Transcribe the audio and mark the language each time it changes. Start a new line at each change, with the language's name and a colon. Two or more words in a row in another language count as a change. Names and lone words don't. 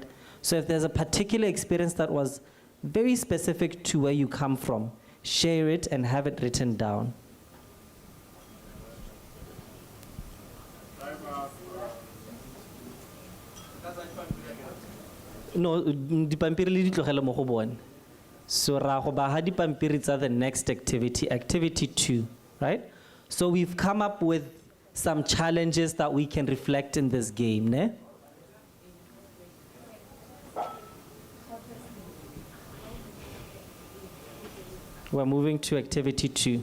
English: So if there's a particular experience that was very specific to where you come from, share it and have it written down. No,
Tswana: dipampiri le di tlogela mo go bone. So ra go ba ha dipampiri tsa
English: the next activity, activity 2, right? So we've come up with some challenges that we can reflect in this game, ne? We're moving to activity 2.